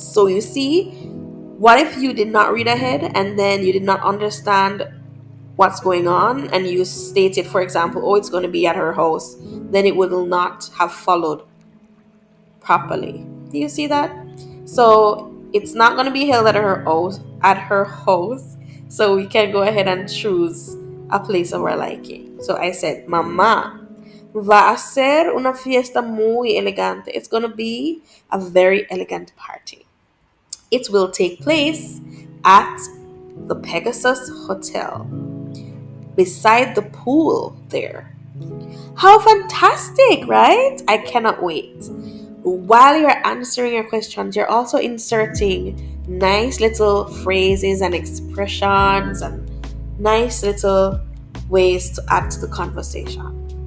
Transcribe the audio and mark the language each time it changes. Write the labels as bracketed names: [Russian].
[English] So you see, what if you did not read ahead and then you did not understand what's going on and you stated, for example, oh, it's going to be at her house, then it will not have followed properly. Do you see that? So it's not going to be held at her house. So we can go ahead and choose a place of our liking. So I said, [Spanish] Mama, va a ser una fiesta muy elegante. [English] It's going to be a very elegant party. It will take place at the Pegasus Hotel, beside the pool there. How fantastic, right? I cannot wait. While you're answering your questions, you're also inserting nice little phrases and expressions and nice little ways to add to the conversation.